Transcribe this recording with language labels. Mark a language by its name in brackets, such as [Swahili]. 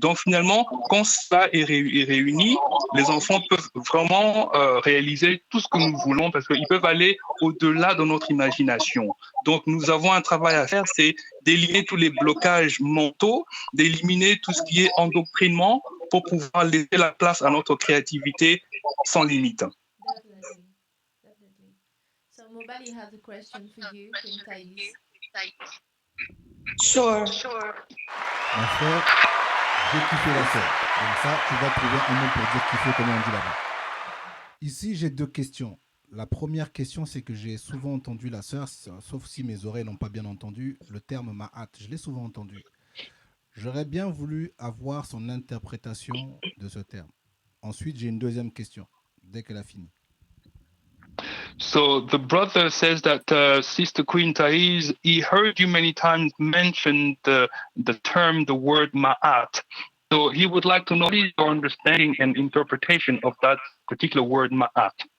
[French] Donc, finalement, quand ça est réuni, les enfants peuvent vraiment réaliser tout ce que nous voulons parce qu'ils peuvent aller au-delà de notre imagination. Donc, nous avons un travail à faire, c'est d'éliminer tous les blocages mentaux, d'éliminer tout ce qui est endoctrinement pour pouvoir laisser la place à notre créativité sans limite. [English] Definitely. So Mobali has a question for you, Queen Taese. Sure. [French] Mon frère, j'ai kiffé la sœur. Donc ça, tu vas trouver un mot pour dire kiffer, comment on dit là-bas. Ici, j'ai 2 questions. La première question, c'est que j'ai souvent entendu la sœur, sauf si mes oreilles n'ont pas bien entendu, le terme ma'at. Je l'ai souvent entendu. J'aurais bien voulu avoir son interprétation de ce terme. Ensuite, j'ai une deuxième question, dès qu'elle a fini. [English] So the brother says that Sister Queen Taese, he heard you many times mention the term, the word ma'at. So he would like to know what is your understanding and interpretation of that particular word ma'at.